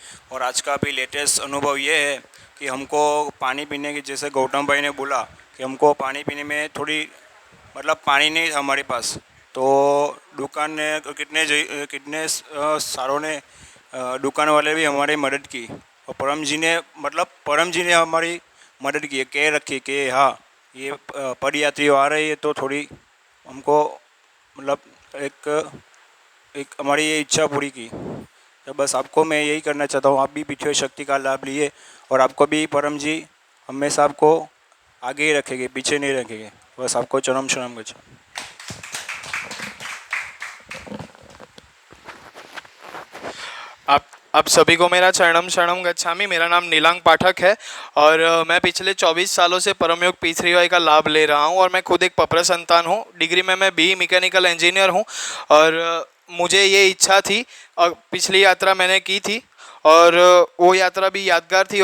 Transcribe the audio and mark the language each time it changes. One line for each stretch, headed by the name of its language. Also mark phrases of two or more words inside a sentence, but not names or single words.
Hindi: और आज का भी लेटेस्ट अनुभव ये है कि हमको पानी पीने की, जैसे गौतम भाई ने बोला कि हमको पानी पीने में थोड़ी मतलब पानी नहीं था हमारे पास, तो दुकान ने कितने सारों ने दुकान वाले भी हमारी मदद की और परम जी ने हमारी मदद की, कह रखी कि हाँ ये पदयात्री आ रही है तो थोड़ी हमको मतलब एक हमारी ये इच्छा पूरी की। तो बस आपको मैं यही करना चाहता हूँ, आप भी पृथ्वी शक्ति का लाभ लिए और आपको भी परम जी हमेशा आपको आगे ही रखेंगे, पीछे नहीं रखेंगे।
Sanskrit: बस आपको चरणम शरणम गच्छामि।
Hindi: आप सभी को मेरा
Sanskrit: चरणम शरणम गच्छामि।
Hindi: मेरा नाम नीलांग पाठक है और मैं पिछले 24 सालों से परमयोग पृथ्वीभाई का लाभ ले रहा हूं और मैं खुद एक पपर संतान हूं। डिग्री में मैं BE
English: mechanical engineer
Hindi: हूं और मुझे ये इच्छा थी और पिछली यात्रा मैंने की थी और वो यात्रा भी यादगार थी।